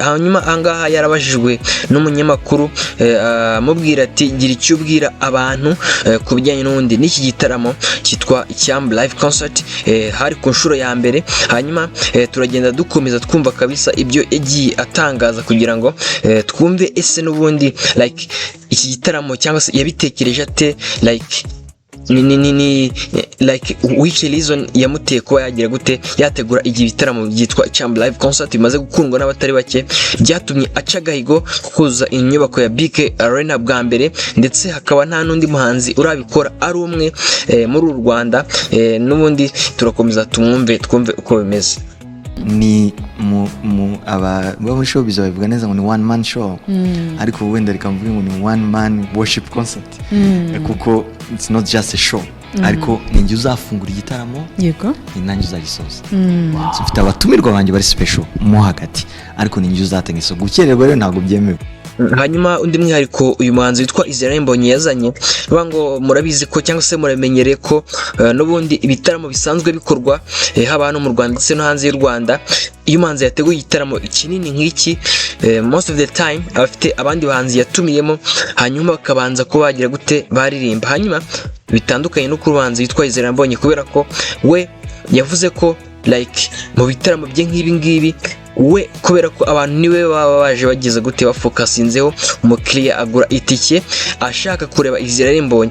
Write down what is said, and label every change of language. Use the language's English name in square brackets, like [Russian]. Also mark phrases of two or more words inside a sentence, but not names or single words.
[Kinyarwanda] Hanyuma ahangaha yarabajijwe n'umunyamakuru amubwira ati gira icyo ubwira abantu ku bijyanye n'ubundi n'iki gitaramo cyitwa Champ Live Concert, hari ku nshuro ya mbere. Hanyuma turagenda dukomeza twumva kabisa ibyo yagiye atangaza kugira ngo twumve ese n'ubundi like iki gitaramo cyangwa se yabitekereje ate, [English] like like which reason [Kinyarwanda] yamuteye kuba yagira gute yategura igi bitaramo byitwa Champ Live Concert bimaze gukundwa n'abatari bake, byatumye aca gahigo kukuza inyubako ya BK Arena bwa mbere, ndetse hakaba nta n'undi muhanzi urabikora ari umwe muri u Rwanda. N'ubundi turakomeza twumve uko bimeze. Ni aba muri showbiz babivuga neza ngo ni [English] one man show, [Kinyarwanda] ariko wenda reka mvuge ngo ni [English] one man worship concert, [Kinyarwanda] kuko [English] it's not just a show, [Kinyarwanda] ariko ninjye uzafungura igitaramo, yego ni nanjye uzagisoza. Mfite abatumirwa banjye bari special mo hagati, ariko ninjye uzatanga iso. Gukererwa rero ntabwo byemewe. Hanyuma undi mwihariko uyu muhanzi witwa Israel Mbonyi yazanye, ngo murabizi ko cyangwa se muramenyereye ko n'ubundi ibitaramo bisanzwe bikorwa haba hano mu Rwanda ndetse no hanze y'u Rwanda. Iyo umuhanzi yateguye igitaramo kinini nk'iki, [English] most of the time [Kinyarwanda] abafite abandi bahanzi yatumiyemo, hanyuma bakabanza ko bagira gute baririmba. Hanyuma bitandukanye no ku rubanza witwa Israel Mbonyi, kubera ko we yavuze ko like mu bitaramo bye nk'ibi ngibi we kubera ko abantu niwe baba baje bageze gute bafokasinzeho, umukiriya agura itike ashaka kureba Israel Mbonyi.